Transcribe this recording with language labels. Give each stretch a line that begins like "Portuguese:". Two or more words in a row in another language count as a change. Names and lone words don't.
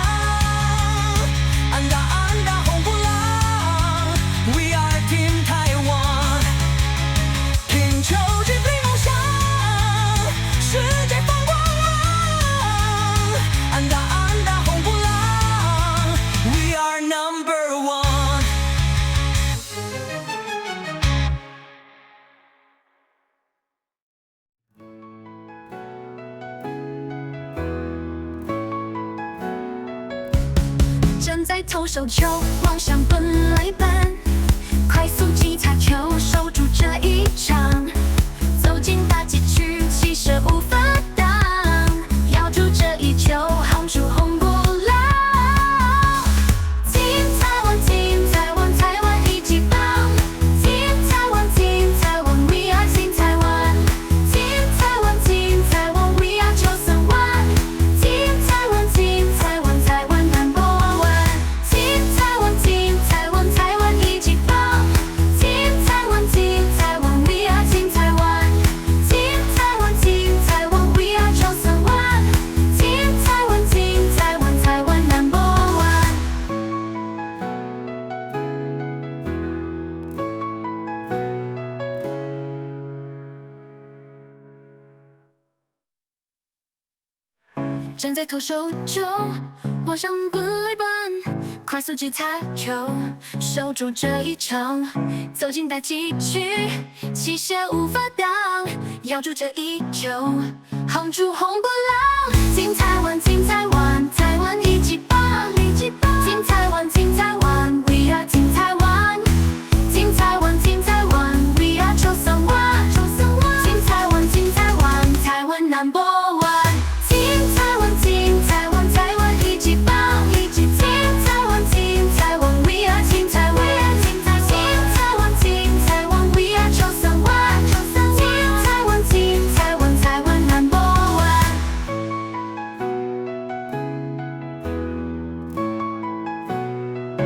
Chinese: 安打安打红不蓝 ，
English: We are Team
Chinese: 台湾。拼球追追梦想，世界放光芒。安打安打红不蓝 ，
English: We are number one。
Chinese: 站在投手球，望向本垒板，快速击擦球，守住这一场。走进大禁区，气势无法挡，咬住这一球，夯出红不蓝。Team 台湾，Team 台湾，台湾一级棒。Team 台湾，Team 台湾 ，
English: We are Team
Chinese: 台湾。Team 台湾，Team 台湾 ，
English: We are
Chinese: 931。Team 台湾，Team 台湾，台湾
English: number one。
Chinese: Team 台湾，Team 台湾，台湾一级棒。Team 台湾，Team 台湾 ，
English: We are Team
Chinese: 台湾。Team 台湾，Team 台湾 ，
English: We are
Chinese: 931。Team 台湾，Team 台湾，台湾
English: number one。
Chinese: 站在投手丘，望向本垒板，快速击擦球，守住这一场。走进大禁区，气势无法挡，咬住这一球，夯出红不蓝。Team 台湾，Team 台湾，台湾一级棒。Team 台湾，Team 台湾 ，
English: We are Team
Chinese: 台湾。Team 台湾，Team 台湾 ，
English: We are
Chinese: 931。Team 台湾，Team 台湾，台湾
English: number one。
Chinese: Team 台湾，Team 台湾，台湾一级棒。Team 台湾，Team 台湾 ，
English: We are Team
Chinese: 台湾。Team 台湾，Team 台湾 ，
English: We are
Chinese: 931。Team 台湾，Team 台湾，台湾
English: number one。